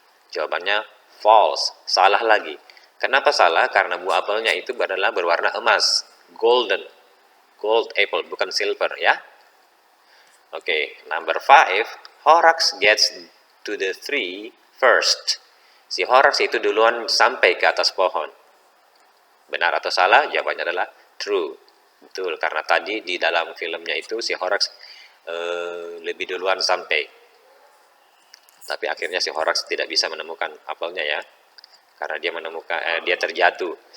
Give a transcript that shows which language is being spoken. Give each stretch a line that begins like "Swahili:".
Indonesian: Jawabannya false, salah lagi. Kenapa salah? Karena buah apelnya itu adalah berwarna emas,
English: gold apple,
Indonesian: bukan silver ya.
English: Oke, number 5. Horax gets to the tree first.
Indonesian: Si Horax itu duluan sampai ke atas pohon. Benar atau salah? Jawabannya adalah true. Betul, karena tadi di dalam filmnya itu si Horax lebih duluan sampai. Tapi akhirnya si Horax tidak bisa menemukan apelnya ya, karena dia terjatuh.